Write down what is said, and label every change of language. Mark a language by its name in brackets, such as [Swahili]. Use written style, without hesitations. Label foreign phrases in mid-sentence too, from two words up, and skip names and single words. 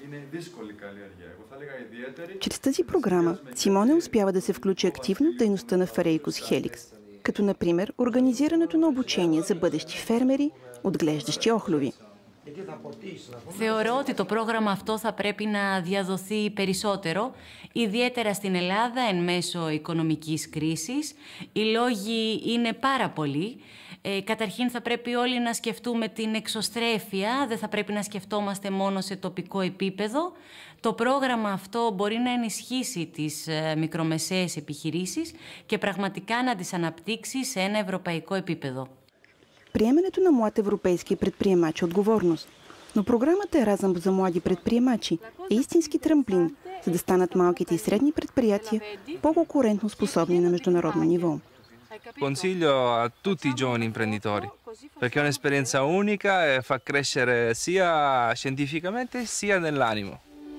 [Bulgarian] Чрез тази програма Симоне успява да се включи активно в дейността на Ферейкос Хеликс, като например организирането на обучение за бъдещи фермери, отглеждащи охлюви. [Greek] Θεωρώ ότι το πρόγραμμα αυτό θα πρέπει να διαδοθεί περισσότερο, ιδιαίτερα στην Ελλάδα εν μέσω οικονομικής κρίσης. Οι λόγοι είναι πάρα πολλοί. Καταρχήν θα πρέπει όλοι να σκεφτούμε την εξωστρέφεια, δεν θα πρέπει να σκεφτόμαστε μόνο σε τοπικό επίπεδο. Το πρόγραμμα αυτό μπορεί να ενισχύσει τις μικρομεσαίες επιχειρήσεις και πραγματικά να τις αναπτύξει σε ένα ευρωπαϊκό επίπεδο. [Bulgarian] Приемането на млад европейски предприемачи е отговорност, но програмата Еразъм за млади предприемачи е истински трамплин, за да станат малките и средни предприятия по-конкурентно способни на международно ниво. [Italian] consiglio a tutti i giovani imprenditori, perché è un'esperienza unica e fa crescere sia scientificamente sia nell'animo.